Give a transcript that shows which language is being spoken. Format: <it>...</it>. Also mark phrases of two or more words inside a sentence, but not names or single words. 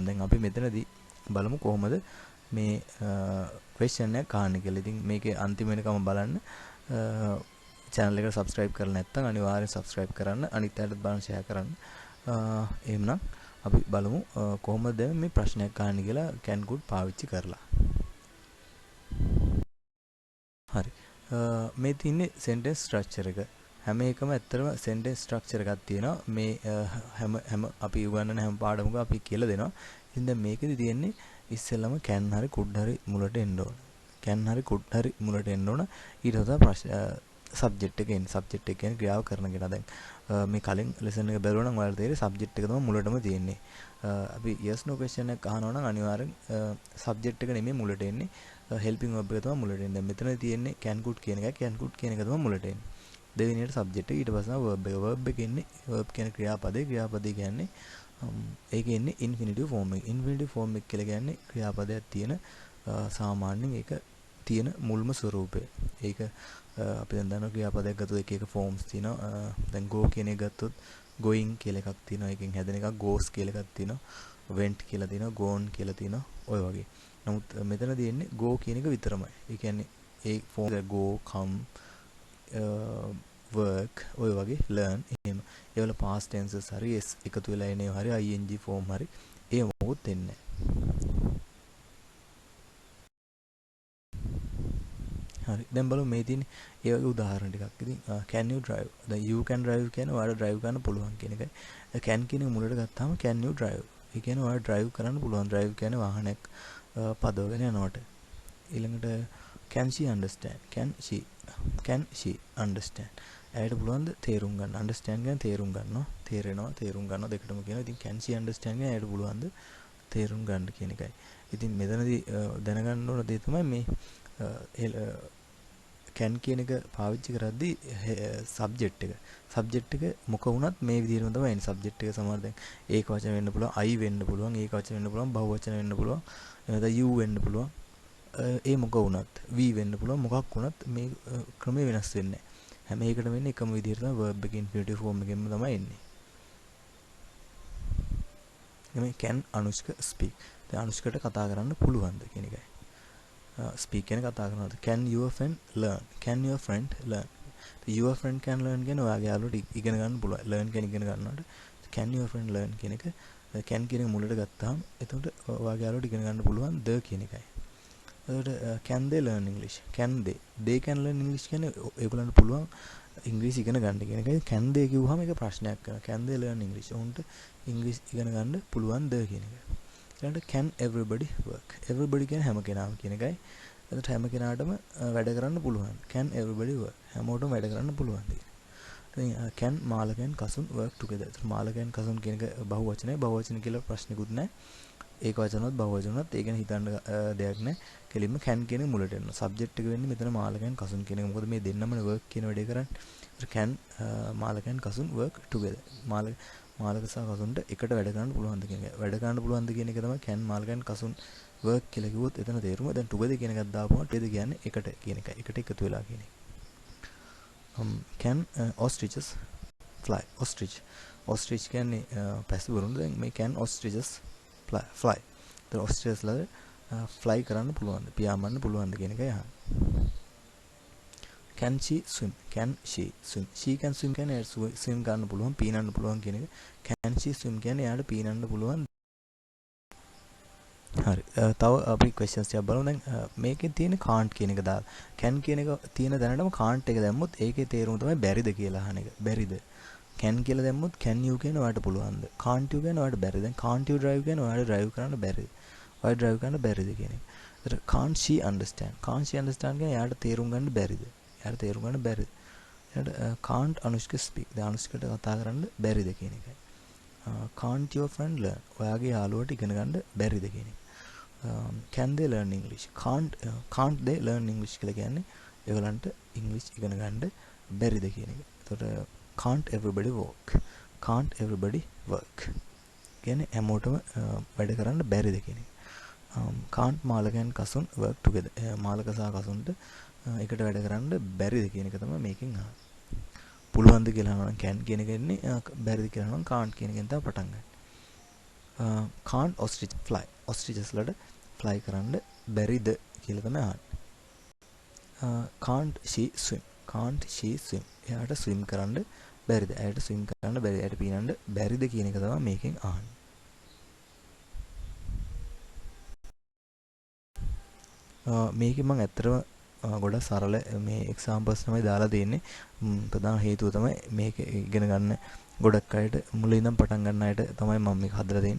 <si>දැන් අපි මෙතනදී බලමු කොහොමද මේ question එකක් අහන්නේ කියලා. ඉතින් මේකේ අන්තිම වෙනකම බලන්න. channel එකට subscribe කරලා නැත්නම් අනිවාර්යෙන් subscribe කරන්න, අනිත් අයටත් බලන්න share කරන්න. එහෙමනම් අපි බලමු කොහොමද මේ ප්‍රශ්නයක් අහන්නේ කියලා</si> <en>can good</en> <si>පාවිච්චි කරලා. හරි. මේ තියෙන්නේ</si> <en>sentence structure</en> <si>එක. හැම එකම ඇත්තටම</si> <en>sentence structure</en> <si>එකක් තියෙනවා. මේ හැම අපි උගන්වන හැම පාඩමක අපි කියලා දෙනවා. ඉතින් දැන් මේකෙදි තියෙන්නේ ඉස්සෙල්ලම can හරි could හරි මුලට එන්න ඕන. can හරි could හරි මුලට එන්න ඕන. ඊට පස්සේ subject එක එන්නේ. subject එක කියන්නේ ක්‍රියාව කරන කෙනා. දැන් මේ කලින් lesson එක බැලුවා නම් ඔයාලට තේරෙයි subject එක තමයි මුලටම තියෙන්නේ. අපි</si> <en>yes no question</en> <si>එකක් අහනවා නම් අනිවාර්යෙන් subject එක නෙමෙයි මුලට එන්නේ.</si> <en>helping verb</en> <si>එක තමයි මුලට එන්නේ. දැන් මෙතන තියෙන්නේ</si> <en>can could</en> <si>කියන එක.</si> <en>can could</en> <si>කියන එක තමයි මුලට එන්නේ. දෙවෙනියට subject එක ඊට පස්සේ verb එක. verb එක එන්නේ verb කියන ක්‍රියාපදේ. ක්‍රියාපදේ කියන්නේ ඒකේ එන්නේ</si> <en>infinitive form</en> <si>එක.</si> <en>infinitive form</en> <si>එක කියලා කියන්නේ ක්‍රියාපදයක් තියෙන සාමාන්‍යයෙන් ඒක තියෙන මුල්ම ස්වරූපය. ඒක අපි දැන් දන්නවා ක්‍රියාපදයක් ගත්තොත් එක එක forms තියෙනවා. දැන් go කියන එක ගත්තොත් going කියලා එකක් තියෙනවා. ඒකෙන් හැදෙන එකක් goes කියලා එකක් තියෙනවා. went කියලා තියෙනවා. gone කියලා තියෙනවා. ඔය වගේ. නමුත් මෙතන තියෙන්නේ go කියන එක විතරමයි. ඒ කියන්නේ ඒ</si> <en>form go come work</en> <si>ඔය වගේ learn එහෙම. ඒවල</si> <en>past tenses</en> <si>හරි s එකතු වෙලා එන ඒවා හරි</si> <en>ing form</en> <si>හරි ඒ මොකුත් එන්නේ නැහැ. හරි. දැන් බලමු මේ තියෙන ඒ වගේ උදාහරණ ටිකක්. ඉතින්</si> <en>can you drive?</en> <si>දැන්</si> <en>you can drive</en> <si>කියන්නේ ඔයාලට drive කරන්න පුළුවන් කියන එකයි. can කියන එක මුලට ගත්තාම</si> <en>can you drive?</en> <si>ඒ කියන්නේ ඔයාලට drive කරන්න පුළුවන්. drive කියන්නේ වාහනයක් පදවගෙන යනකොට. ඊළඟට</si> <en>can she understand? can she understand?</en> <si>ඇයට පුළුවන්ද තේරුම් ගන්න? understand කියන්නේ තේරුම් ගන්නවා. තේරෙනවා, තේරුම් ගන්නවා දෙකටම කියනවා. ඉතින්</si> <en>can she understand</en> <si>කියන්නේ ඇයට පුළුවන්ද තේරුම් ගන්න කියන එකයි. ඉතින් මෙතනදී දැනගන්න ඕන දේ තමයි මේ can කියන එක පාවිච්චි කරද්දී subject එක මොක වුණත් මේ විදිහටම තමයි එන්නේ. subject එක සමහර දැන් ඒක වචන වෙන්න පුළුවන්, I වෙන්න පුළුවන්, ඒක වචන වෙන්න පුළුවන්, බහුව වචන වෙන්න පුළුවන්, එනද you වෙන්න පුළුවන්. ඒ මොක වුණත් we වෙන්න පුළුවන්. මොකක් වුණත් මේ ක්‍රමය වෙනස් වෙන්නේ නැහැ. හැම එකටම වෙන්නේ එකම විදිහට තමයි verb එක</si> <en>infinitive form</en> <si>එකෙන්ම තමයි එන්නේ.</si> <en>මේ can අනුෂ්ක speak.</en> <si>දැන් අනුෂ්කට කතා කරන්න පුළුවන්ද කියන එකයි. speak කියන කතා කරනවාද?</si> <en>can your friend learn? can your friend learn? your friend can learn</en> <si>කියන්නේ ඔයාගේ යාළුවට ඉගෙන ගන්න පුළුවන්. learn කියන ඉගෙන ගන්නවට</si> <en>can your friend learn</en> <si>කියන එක can කියන එක මුලට ගත්තාම එතකොට ඔයාගේ යාළුවට ඉගෙන ගන්න පුළුවන් the කියන එකයි. එතකොට</si> <en>can they learn English? can they can learn English</en> <si>කියන්නේ ඒගොල්ලන්ට පුළුවන් ඉංග්‍රීසි ඉගෙන ගන්න කියන එකයි.</si> <en>can they</en> <si>කිව්වහම ඒක ප්‍රශ්නයක් කරනවා.</si> <en>can they learn English?</en> <si>උන්ට ඉංග්‍රීසි ඉගෙන ගන්න පුළුවන් the කියන එක. ඊළඟට</si> <en>can everybody work?</en> <si>everybody කියන්නේ හැම කෙනාම කියන එකයි. එතකොට හැම කෙනාටම වැඩ කරන්න පුළුවන්.</si> <en>can everybody work?</en> <si>හැමෝටම වැඩ කරන්න පුළුවන්. ඉතින්</si> <en>can මාලකයන් කසුන් work together?</en> <si>එතකොට මාලකයන් කසුන් කියන එක බහුවචනයි. බහුවචන කියලා ප්‍රශ්නිකුත් නැහැ. ඒක වචනවත් බහුවචනවත් ඒ ගැන හිතන්න දෙයක් නැහැ. කෙලින්ම can කියන එක මුලට එනවා. subject එක වෙන්නේ මෙතන මාලකයන් කසුන් කියන එක. මොකද මේ දෙන්නම work කියන වැඩේ කරන්නේ. ඒතර</si> <en>can මාලකයන් කසුන් work together.</en> <si>මාලක සහ කසුන්ට එකට වැඩ කරන්න පුළුවන්ද කියන එක. වැඩ කරන්න පුළුවන්ද කියන එක තමයි</si> <en>can මාලකයන් කසුන් work</en> <si>කියලා කිව්වොත් එතන තේරුම. දැන් together කියන එකක් දාපුවම together කියන්නේ එකට කියන එකයි. එකට එකතු වෙලා කියන එක.</si> <en>can ostriches fly?</en> <si>ostrich කියන්නේ පැසිවරුන්. දැන් මේ</si> <en>can ostriches fly.</en> <si>ඒතර ostriches ලා fly කරන්න පුළුවන්ද? පියාඹන්න පුළුවන්ද කියන එකයි අහන්නේ.</si> <en>can she swim? can she swim? she can swim</en> <si>කියන්නේ swim කරන්න පුළුවන්, පීනන්න පුළුවන් කියන එක.</si> <en>can she swim</en> <si>කියන්නේ එයාට පීනන්න පුළුවන්. හරි. තව අපි questions ටිකක් බලමු. දැන් මේකේ තියෙන can't කියන එක දාලා can කියන එක තියෙන දැනටම can't එක දැම්මොත් ඒකේ තේරුම තමයි බැරිද කියලා අහන එක. බැරිද? can කියලා දැම්මොත්</si> <en>can you</en> <si>කියන ඔයාලට පුළුවන්ද?</si> <en>can't you</en> <si>කියන ඔයාලට බැරිද? දැන්</si> <en>can't you drive</en> <si>කියන ඔයාලට drive කරන්න බැරිද? ඔයාලට drive කරන්න බැරිද කියන එක. ඒතර</si> <en>can't she understand? can't she understand</en> <si>කියන එයාට තේරුම් ගන්න බැරිද? එයාට තේරුම් ගන්න බැරිද? ඊට</si> <en>can't අනුෂ්ක speak.</en> <si>දැන් අනුෂ්කට කතා කරන්න බැරිද කියන එකයි.</si> <en>can't your friend learn?</en> <si>ඔයාගේ යාළුවට ඉගෙන ගන්න බැරිද කියන එක.</si> <en>can they learn English? can't they learn English</en> <si>කියලා කියන්නේ ඒගොල්ලන්ට ඉංග්‍රීසි ඉගෙන ගන්න බැරිද කියන එක.</si> <en>එතකොට can't everybody work? can't everybody work?</en> <si>කියන්නේ හැමෝටම වැඩ කරන්න බැරිද කියන එක.</si> <en>can't මාළකයන් කසුන් work together?</en> <si>මාළක සහ කසුන්ට එකට වැඩ කරන්න බැරිද කියන එක තමයි මේකෙන් අහන්නේ. පුළුවන්ද කියලා අහනවා නම් can කියන එක එන්නේ, බැරිද කියලා අහනවා නම් can't කියන එකෙන් තමයි පටන් ගන්න.</si> <en>can't ostrich fly?</en> <si>ostriches වලට fly කරන්න බැරිද කියලා තමයි අහන්නේ.</si> <en>can't she swim? can't she swim?</en> <si>එයාට swim කරන්න බැරිද? එයාට swim කරන්න බැරිද? එයාට පීනන්න බැරිද කියන එක තමයි මේකෙන් අහන්නේ. මේකෙන් මම ඇත්තටම ගොඩක් සරල මේ එක්සාම්පල්ස් තමයි දාලා තියෙන්නේ. ප්‍රධාන හේතුව තමයි මේක ඉගෙන ගන්න ගොඩක් අයට මුලින් ඉඳන් පටන් ගන්න අයට තමයි මම මේක හදලා දෙන්නේ.</si>